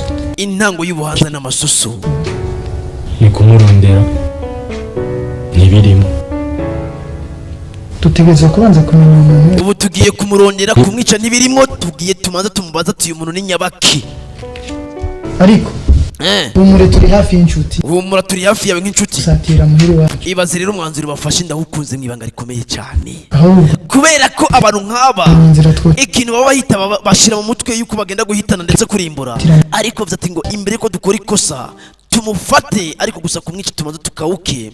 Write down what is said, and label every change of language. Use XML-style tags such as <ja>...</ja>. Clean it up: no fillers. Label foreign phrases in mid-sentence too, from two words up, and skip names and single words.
<rn>Intango y'ubuhanza n'amasusu. Ni kumurondera ntibirimo. Tutegereza kubanza kumenya umuntu. Ubu tugiye kumurondera kumwica ntibirimo tugiye tumanza tumubaza tuyu muntu ni nyabaki. Ariko umure turi hafi y'inshuti. Umura turi hafi yawe nk'inshuti. Satira muhiri wacu. Ibaze rero umwanzuro bafashe ndahukunze mwibanga rikomeye cyane. Kubera ko abantu nk'aba ikintu baba bahita bashira mu mutwe yuko bagenda guhitana ndetse kurimbura. Ariko vyati ngo imbere ko dukora ikosa tumufate ariko gusa kumwica tumanza tukawuke.</rn>